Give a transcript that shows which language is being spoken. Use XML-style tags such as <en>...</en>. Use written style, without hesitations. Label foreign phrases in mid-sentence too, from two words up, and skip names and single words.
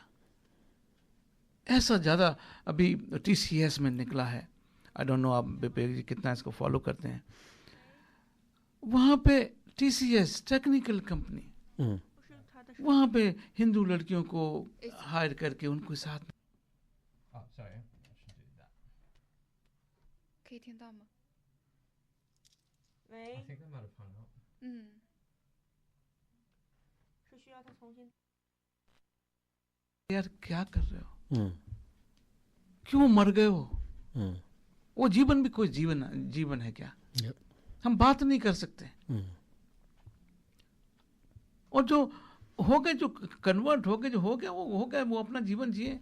<hi>ऐसा ज़्यादा अभी TCS में निकला है,</hi> <en>I don't know</en> <hi>आप विवेक जी कितना इसको फॉलो करते हैं। वहाँ पे TCS टेक्निकल कंपनी, वहाँ पे हिंदू लड़कियों को हायर करके उनको साथ में</hi> <zh>可以听到吗？喂。</zh> <en>I think they might have hung up.</en> <zh>是需要他重新。</zh> <hi>यार क्या कर रहे हो? क्यों मर गए हो? वो जीवन भी कोई जीवन है क्या? हम बात नहीं कर सकते। और जो हो गए, जो कन्वर्ट हो गए, जो हो गया वो हो गया, वो अपना जीवन जिए।</hi>